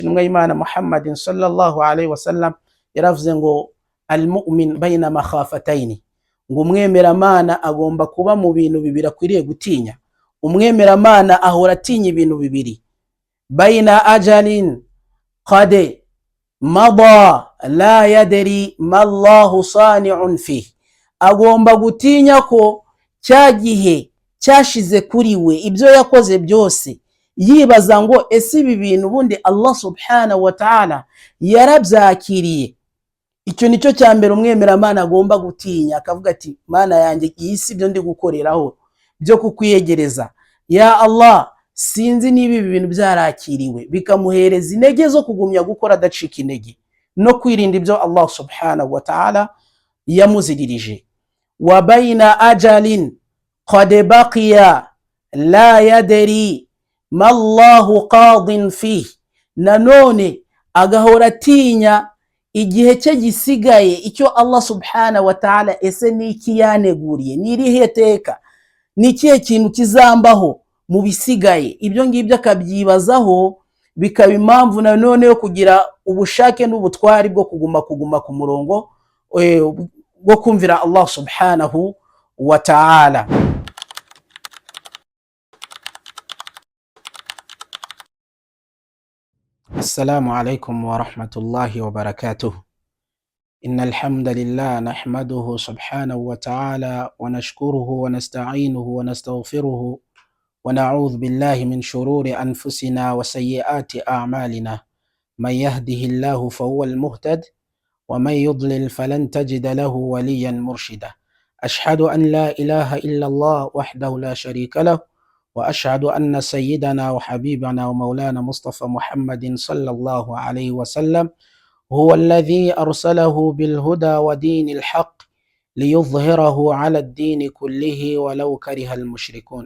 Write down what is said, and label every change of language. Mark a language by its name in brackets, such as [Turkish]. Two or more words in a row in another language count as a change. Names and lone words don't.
[Kinyarwanda] intumwa y'Imana Muhammadin [Arabic] صلى الله عليه وسلم [Kinyarwanda] yaravuze ngo [Arabic] المؤمن بين مخافتين, [Kinyarwanda] ngo umwemeramana agomba kuba mu bintu bibiri akwiriye gutinya. Umwemeramana ahora atinya ibintu bibiri, [Arabic] بين أجل قد مضى لا يدري ما الله صانع فيه, [Kinyarwanda] agomba gutinya ko cya gihe cyashize kuri we ibyo yakoze byose, yibaza ngo ese ibi bintu bundi Allah [Arabic] سبحانه وتعالى [Kinyarwanda] yarabyakiriye. Icyo nicyo cya mbere umwemeramana agomba gutinya, akavuga ati mana yanjye iyi si byo ndi gukoreraho byo kukwiyegereza, [Arabic] يا الله [Kinyarwanda] sinzi niba ibi bintu byarakiriwe, bikamuhereza intege zo kugumya gukora adacika intege no kwirinda ibyo Allah [Arabic] سبحانه وتعالى [Kinyarwanda] yamuziririje. [Arabic] وبين أجل قد بقي لا يدري ما الله قاض فيه, [Kinyarwanda] nanone agahora atinya igihe cye gisigaye icyo Allah [Arabic] سبحانه وتعالى [Kinyarwanda] ese niki yaneguriye, nirihe teka, nikihe kintu kizambaho mu bisigaye. Ibyo ngibyo akabyibazaho, bikaba impamvu nanone yo kugira ubushake n'ubutwari bwo kuguma ku murongo bwo kumvira Allah [Arabic] سبحانه وتعالى. السلام عليكم ورحمة الله وبركاته. إن الحمد لله نحمده سبحانه وتعالى ونشكره ونستعينه ونستغفره ونعوذ بالله من شرور أنفسنا وسيئات أعمالنا. من يهده الله فهو المهتد ومن يضلل فلن تجد له وليا مرشدا. أشهد أن لا إله إلا الله وحده لا شريك له وأشهد أن سيدنا وحبيبنا ومولانا مصطفى محمد صلى الله عليه وسلم هو الذي أرسله بالهدى ودين الحق ليظهره على الدين كله ولو كره المشركون.